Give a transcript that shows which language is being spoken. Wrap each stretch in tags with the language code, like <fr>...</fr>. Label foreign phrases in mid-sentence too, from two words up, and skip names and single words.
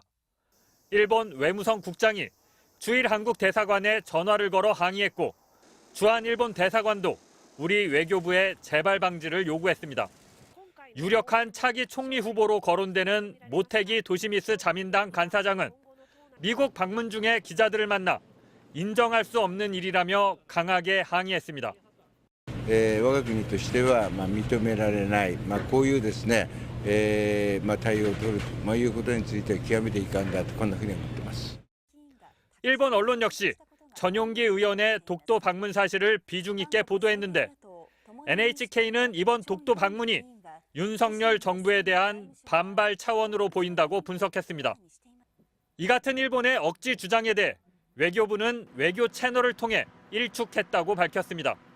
<ko>일본 외무성 국장이 주일 한국 대사관에 전화를 걸어 항의했고 주한 일본 대사관도 우리 외교부에 재발 방지를 요구했습니다. 유력한 차기 총리 후보로 거론되는 모테기 도시미스 자민당 간사장은 미국 방문 중에 기자들을 만나 인정할 수 없는 일이라며 강하게 항의했습니다.</ko> <ja>我が国としては認められない、こういうですね、対応を取るということについては極めて遺憾だとこんなふうに思っています。</ja> <ko>일본 언론 역시 전용기 의원의 독도 방문 사실을 비중 있게 보도했는데 NHK는 이번 독도 방문이 윤석열 정부에 대한 반발 차원으로 보인다고 분석했습니다. 이 같은 일본의 억지 주장에 대해 외교부는 외교 채널을 통해 일축했다고 밝혔습니다.</ko>